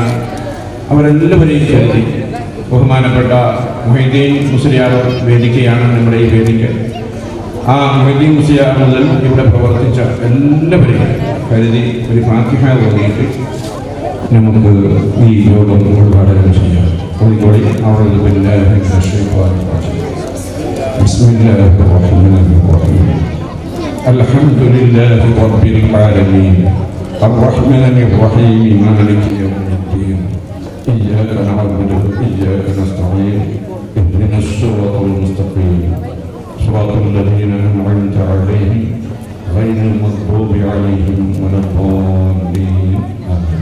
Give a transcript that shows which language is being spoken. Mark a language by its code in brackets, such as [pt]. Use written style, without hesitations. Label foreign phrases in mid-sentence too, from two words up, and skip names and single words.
[ml] അവരെല്ലാവരെയും കരുതി ബഹുമാനപ്പെട്ട മുഹൈദ്ദീൻ മുസ്ലിയാർ വേദിക്കയാണ് നമ്മുടെ ഈ വേദിക്ക്. ആ മുഹൈദ്ദീൻ മുസ്ലിയാർ മുതൽ ഇവിടെ പ്രവർത്തിച്ച എല്ലാവരെയും കരുതി ഒരു ഫാത്തിഹ ഓതിയിട്ട് നമുക്ക് ഈ യോഗം ഉദ്ഘാടനം ചെയ്യാം. കോഴിക്കോട് അവിടെ പിന്നെ [ar] الحمد لله رب العالمين الرحمن الرحيم مالك يوم الدين إياك نعبد وإياك نستعين اهدنا الصراط المستقيم صراط الذين أنعمت عليهم غير المغضوب عليهم ولا الضالين آمين.